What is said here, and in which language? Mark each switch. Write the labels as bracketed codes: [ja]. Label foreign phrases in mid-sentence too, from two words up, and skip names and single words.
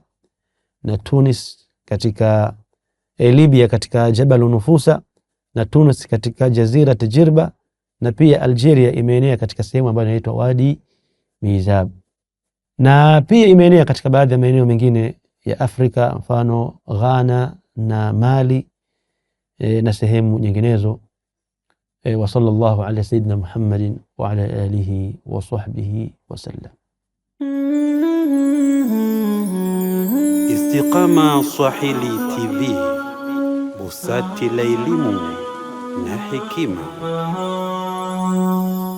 [sw] na Tunis katika Libya katika Jabal Nufusa, na Tunis katika Jazira Tajirba, na pia Algeria imeenea katika sehemu ambayo inaitwa Wadi Mizab, na pia imeenea katika baadhi ya maeneo mengine ya Afrika, mfano Ghana na Mali na sehemu nyinginezo. [ar] وصلى الله على سيدنا محمد وعلى آله وصحبه وسلم. [sw] Istiqama Swahili TV, busati la elimu na hekima.